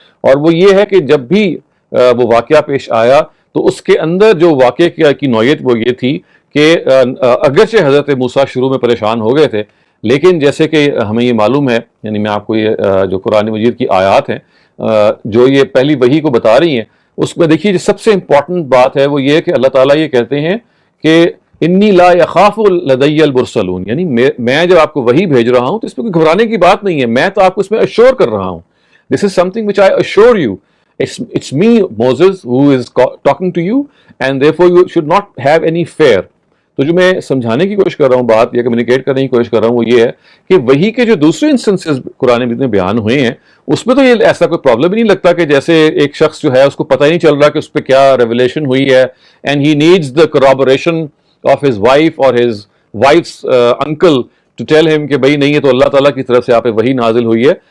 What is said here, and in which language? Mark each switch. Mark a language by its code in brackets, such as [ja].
[ur] اور وہ یہ ہے کہ جب بھی وہ واقعہ پیش آیا تو اس کے اندر جو واقعے کی نوعیت وہ یہ تھی کہ اگرچہ حضرت موسیٰ شروع میں پریشان ہو گئے تھے, لیکن جیسے کہ ہمیں یہ معلوم ہے, یعنی میں آپ کو یہ جو قرآن مجید کی آیات ہیں جو یہ پہلی وحی کو بتا رہی ہیں, اس میں دیکھیے جو سب سے امپورٹنٹ بات ہے وہ یہ ہے کہ اللہ تعالیٰ یہ کہتے ہیں کہ [ar] انی لا یخاف لدی المرسلون, [ur] یعنی میں جب آپ کو وحی بھیج رہا ہوں تو اس میں کوئی گھبرانے کی بات نہیں ہے, میں تو آپ کو اس میں اشور کر رہا ہوں. [en] This is something which I assure you, it's me Moses who is talking to you and therefore you should not have any fear. [ur] تو جو میں سمجھانے کی کوشش کر رہا ہوں بات یا کمیونیکیٹ کرنے کی کوشش کر رہا ہوں وہ یہ ہے کہ وحی کے جو دوسرے انسٹنسز قرآن مجید میں بیان ہوئے ہیں اس میں تو یہ ایسا کوئی پرابلم ہی نہیں لگتا کہ جیسے ایک شخص جو ہے اس کو پتہ ہی نہیں چل رہا کہ اس پہ کیا ریولیشن ہوئی ہے, [en] and he needs the corroboration of his wife or his wife's uncle to tell him [ur] کہ بھئی نہیں یہ تو اللہ تعالیٰ کی طرف سے آپ پہ وحی نازل ہوئی ہے.